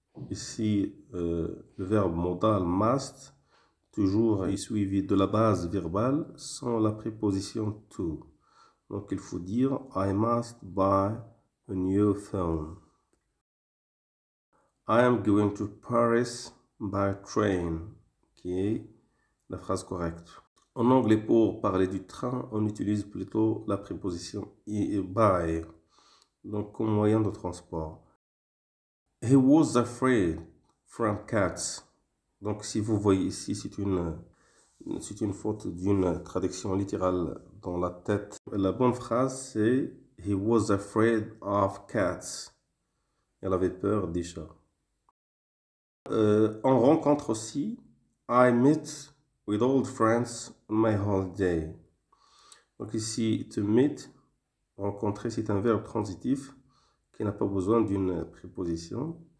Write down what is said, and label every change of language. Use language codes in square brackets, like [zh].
[fr] Ici, le verbe modal must, toujours est suivi de la base verbale sans la préposition to. Donc, il faut dire [en] I must buy a new phone. I am going to Paris by train, [fr] qui est la phrase correcte. En anglais, pour parler du train, on utilise plutôt la préposition by, donc comme moyen de transport. [en] He was afraid from cats. [fr] Donc, si vous voyez ici, c'est une faute d'une traduction littérale dans la tête. La bonne phrase, c'est [en] He was afraid of cats. [fr] Elle avait peur des chats. On rencontre aussi [en] I met with old friends on my holiday. [fr] Donc ici, to meet, rencontrer, c'est un verbe transitif qui n'a pas besoin d'une préposition.